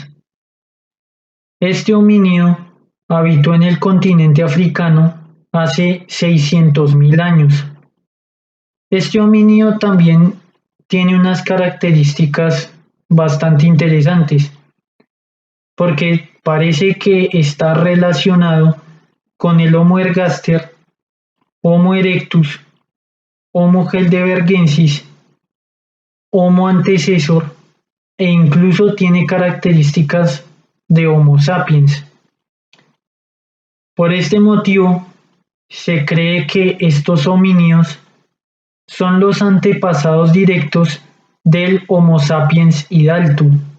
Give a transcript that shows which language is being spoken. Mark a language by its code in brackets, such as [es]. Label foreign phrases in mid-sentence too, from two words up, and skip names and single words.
[es] Este homínido habitó en el continente africano hace 600.000 años. Este homínido también tiene unas características bastante interesantes, porque parece que está relacionado con el Homo ergaster, Homo erectus, Homo heidelbergensis, Homo antecesor e incluso tiene características de Homo sapiens. Por este motivo, se cree que estos homínidos son los antepasados directos del Homo sapiens hidalgo.